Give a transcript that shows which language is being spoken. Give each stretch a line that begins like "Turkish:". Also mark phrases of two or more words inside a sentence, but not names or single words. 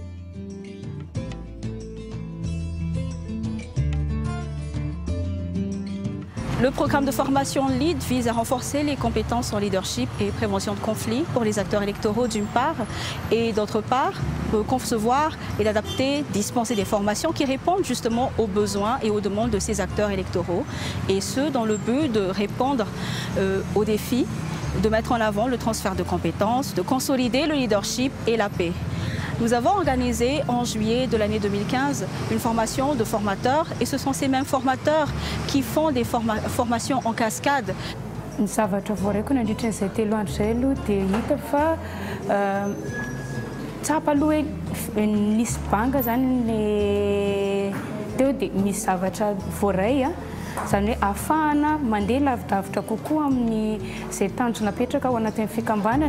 French: Le programme de formation LEAD vise à renforcer les compétences en leadership et prévention de conflits pour les acteurs électoraux d'une part, et d'autre part, concevoir et adapter, dispenser des formations qui répondent justement aux besoins et aux demandes de ces acteurs électoraux, et ce dans le but de répondre aux défis de mettre en avant le transfert de compétences, de consolider le leadership et la paix. Nous avons organisé en juillet de l'année 2015 une formation de formateurs et ce sont ces mêmes formateurs qui font des formations en cascade.
Malagasy: Ny zavatra voaraiko nandritra izay 3 andro izay aloha dia hita fa tsapa aloha hoe nisy banga zany le teo dia misy zavatra voaray zany hoe ahafahana mandeha lavidavitra kokoa amin'ny izay tanjona napetraka ao anatin'ny fikambanana.